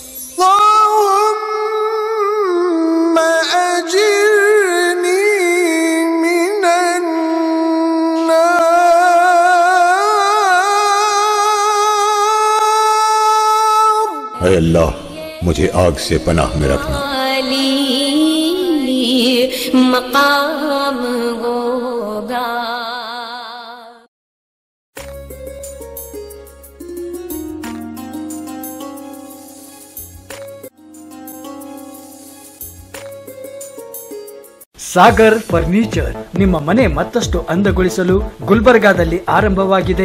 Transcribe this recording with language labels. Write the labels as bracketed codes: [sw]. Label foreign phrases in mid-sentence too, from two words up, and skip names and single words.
[ur] اے اللہ, مجھے آگ سے پناہ میں رکھنا. مقام ہوگا. [kn] ಸಾಗರ್ ಫರ್ನಿಚರ್ ನಿಮ್ಮ ಮನೆ ಮತ್ತಷ್ಟು ಅಂದಗೊಳಿಸಲು ಗುಲ್ಬರ್ಗಾದಲ್ಲಿ ಆರಂಭವಾಗಿದೆ.